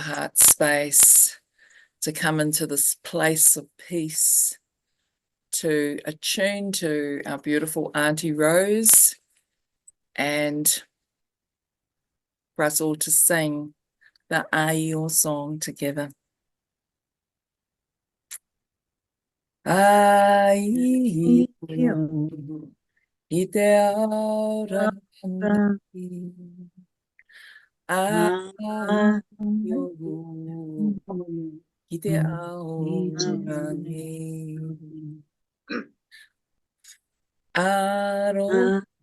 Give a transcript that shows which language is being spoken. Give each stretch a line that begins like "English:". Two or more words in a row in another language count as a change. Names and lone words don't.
English: heart space, to come into this place of peace, to attune to our beautiful Auntie Rose, and for us all to sing the Aio song together.
Māori: Aio, I te aura Aio, I te aura Aroha,